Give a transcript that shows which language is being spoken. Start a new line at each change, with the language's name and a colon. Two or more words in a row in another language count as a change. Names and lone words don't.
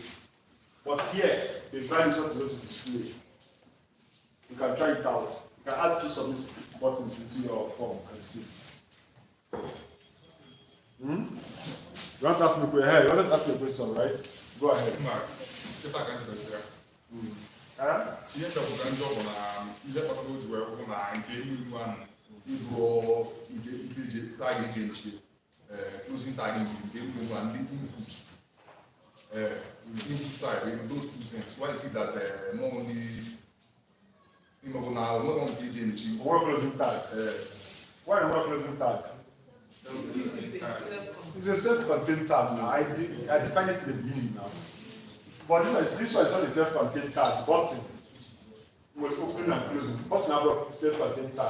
English: But here, the value is not going to display. You can try it out. You can add 2 submit buttons into your form and see. You want to ask me a question? You want to ask me a question, right? Go ahead. Mark, if I can just say, Huh?
Igbo: ihe chọpụtara ndị ọbụ na ihe kpatara o ji wee bụrụ na nke ihu ahụ ịbụ ife iji tag eji eche
English: closing tag
Igbo: nke ihu ahụ ndị
English: input style, those 2 things. Why is it that not only imagine now, not only
Igbo: eji eche
English: Work closing tag. Why the work closing tag? It's a self-contained tag now. I define it in the beginning now. But this one is not a self-contained tag. Button was open and closing. Button now is a self-contained tag.